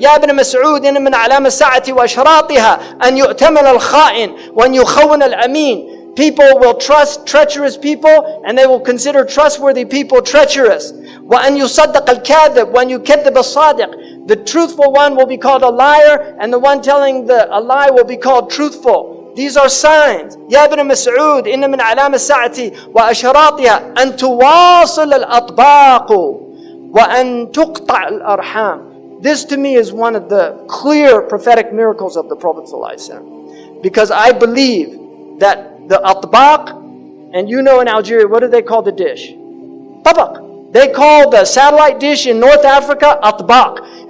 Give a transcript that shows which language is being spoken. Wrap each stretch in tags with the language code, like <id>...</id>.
<ar>يَا ابْنَ مَسْعُودٍ مِنْ عَلَامَ السَّاعَةِ وَأَشْرَاطِهَا أَنْ يُؤْتَمَنَ الْخَائِنِ وَأَنْ يُخَوَّنَ الْأَمِينَ.</ar> <en>People will trust treacherous people, and they will consider trustworthy people treacherous.</en> <ar>وَأَنْ يُصَدَّقَ الْكَاذِبُ وَأَنْ يُكَذِّبَ الصَّادِقُ.</ar> <en>The truthful one will be called a liar, and the one telling a lie will be called truthful. These are signs.</en> <ar>يا ابن مسعود إن من علام الساعة وأشراطها أن تواصل الأطباق وأن تقطع الأرحام.</ar> <en>This to me is one of the clear prophetic miracles of the Prophet ﷺ. Because I believe that the atbaq, and in Algeria, what do they call the dish? Tabaq. They call the satellite dish in North Africa atbaq.</en>